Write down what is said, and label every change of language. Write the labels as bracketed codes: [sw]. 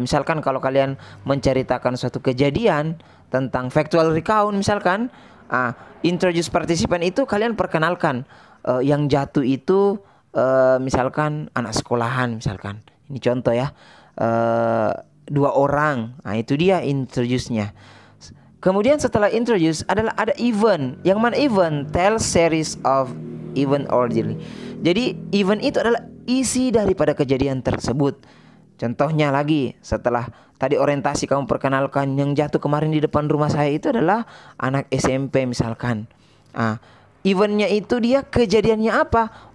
[id] Misalkan kalau kalian menceritakan suatu kejadian tentang factual recount misalkan, introduce participant itu kalian perkenalkan yang jatuh itu misalkan anak sekolahan misalkan. Ini contoh ya, 2 orang. Nah itu dia introduce-nya. Kemudian setelah introduce adalah ada event. Yang mana event? [en] Tell series of event orderly. [id] Jadi event itu adalah isi daripada kejadian tersebut. Contohnya lagi, setelah tadi orientasi kamu perkenalkan yang jatuh kemarin di depan rumah saya itu adalah anak SMP misalkan. Eventnya itu dia kejadiannya apa?